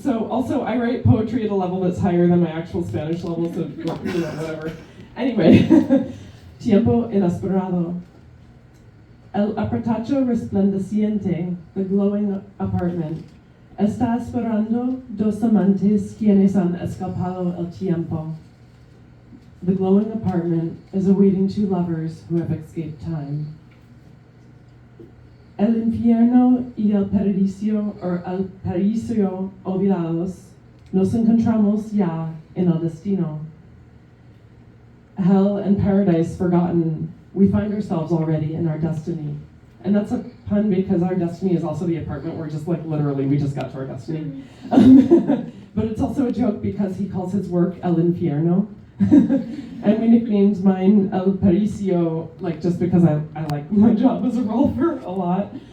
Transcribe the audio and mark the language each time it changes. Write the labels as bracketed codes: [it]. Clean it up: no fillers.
[en] Also, I write poetry at a level that's higher than my actual Spanish level, so whatever. Anyway, [es] Tiempo inesperado. El apartacho resplandeciente, [en] the glowing apartment, [es] está esperando dos amantes quienes han escapado el tiempo. [en] The glowing apartment is awaiting two lovers who have escaped time. [es] El infierno y el paradiso, [en] or [es] el paraíso olvidados, nos encontramos ya en el destino. [en] Hell and paradise forgotten, we find ourselves already in our destiny. And that's a pun because our destiny is also the apartment where just like literally we just got to our destiny. But it's also a joke because he calls his work El Infierno. And we nicknamed mine El Paraíso, like just because I like my job as a rolfer a lot.